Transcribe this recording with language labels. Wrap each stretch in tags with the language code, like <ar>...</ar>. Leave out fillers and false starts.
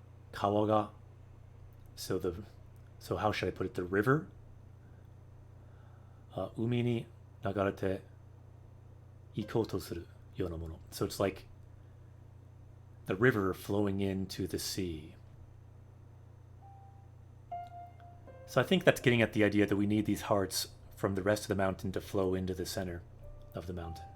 <ja>川が</ja> <en>so how should I put it? The river?</en> <ja>海に流れて行こうとするようなもの.</ja> <en>So it's like the river flowing into the sea. So I think that's getting at the idea that we need these hearts from the rest of the mountain to flow into the center of the mountain.</en>